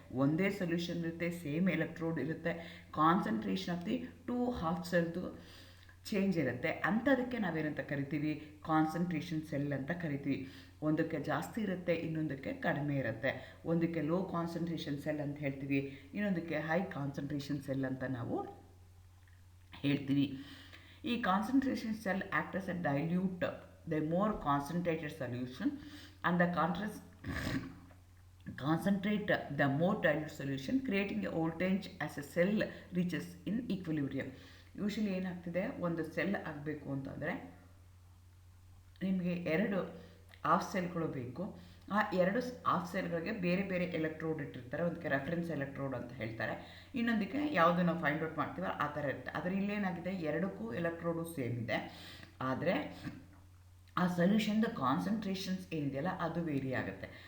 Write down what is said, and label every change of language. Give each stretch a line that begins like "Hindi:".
Kannada: ಒಂದೇ ಸೊಲ್ಯೂಷನ್ ಇರುತ್ತೆ, same electrode ಇರುತ್ತೆ,
English: concentration of the 2 half
Kannada: ಸೆಲ್ದು change ಇರುತ್ತೆ. ಅಂಥದಕ್ಕೆ ನಾವೇನಂತ ಕರಿತೀವಿ, ಕಾನ್ಸಂಟ್ರೇಷನ್ ಸೆಲ್ ಅಂತ ಕರಿತೀವಿ. ಒಂದಕ್ಕೆ ಜಾಸ್ತಿ ಇರುತ್ತೆ, ಇನ್ನೊಂದಕ್ಕೆ ಕಡಿಮೆ ಇರುತ್ತೆ. ಒಂದಕ್ಕೆ ಲೋ ಕಾನ್ಸಂಟ್ರೇಷನ್ ಸೆಲ್ ಅಂತ ಹೇಳ್ತೀವಿ, ಇನ್ನೊಂದಕ್ಕೆ ಹೈ ಕಾನ್ಸಂಟ್ರೇಷನ್ ಸೆಲ್ ಅಂತ ನಾವು ಹೇಳ್ತೀವಿ.
English: ಈ concentration cell act as a dilute the more concentrated solution and the concentrate the more dilute solution, creating a voltage as a cell reaches in equilibrium.
Kannada: Usually ಏನಾಗ್ತಿದೆ, ಒಂದು cell ಆಗಬೇಕು ಅಂತಂದರೆ ನಿಮಗೆ 2 half ಸೆಲ್ಗಳು ಬೇಕು. ಆ 2 ಹಾಫ್ ಸೆಲ್ಗಳಿಗೆ ಬೇರೆ ಬೇರೆ ಎಲೆಕ್ಟ್ರೋಡ್ ಇಟ್ಟಿರ್ತಾರೆ. ಒಂದಕ್ಕೆ ರೆಫರೆನ್ಸ್ ಎಲೆಕ್ಟ್ರೋಡ್ ಅಂತ ಹೇಳ್ತಾರೆ, ಇನ್ನೊಂದಕ್ಕೆ ಯಾವುದು ನಾವು ಫೈಂಡ್ ಔಟ್ ಮಾಡ್ತೀವೋ ಆ ಥರ ಇರುತ್ತೆ. ಆದರೆ ಇಲ್ಲೇನಾಗಿದೆ, 2ಕ್ಕೂ ಎಲೆಕ್ಟ್ರೋಡು ಸೇಮ್ ಇದೆ, ಆದರೆ ಆ ಸೊಲ್ಯೂಷನ್ದು ಕಾನ್ಸಂಟ್ರೇಷನ್ಸ್ ಏನಿದೆಯಲ್ಲ ಅದು ವೇರಿ ಆಗುತ್ತೆ.